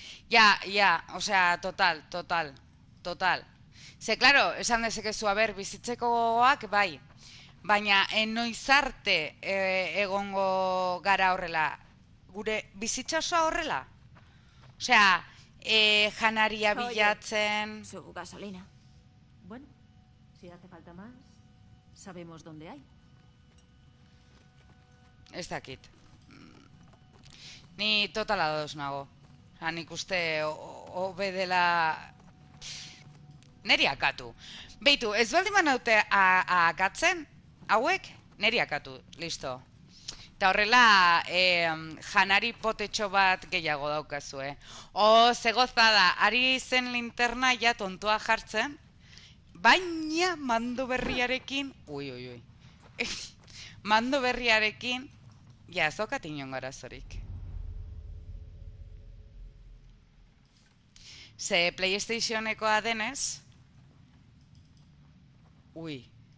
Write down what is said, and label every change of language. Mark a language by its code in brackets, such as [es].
[eu] Ja, osea, total. Ze, claro, esan dezakezu, bizitzeko gogoak, bai. Baina enoiz arte egongo gara horrela. Gure bizitza osoa horrela. Osea, janaria bilatzen... Su gasolina. [es] Bueno, si hace falta más, sabemos dónde hay. [eu] Ez dakit. Ni total ados nago. Nik uste hobe dela... Neri akatu. Beitu, ez baldin banaute akatzen, hauek, neri akatu, listo. Eta horrela, janari potetxo bat gehiago daukazu, ze gozada, ari zen linterna ja tontoa jartzen, baina mando berriarekin, ui. Mando berriarekin, ja, ez daukat inon garazorik. Ze PlayStationekoa denez, ui.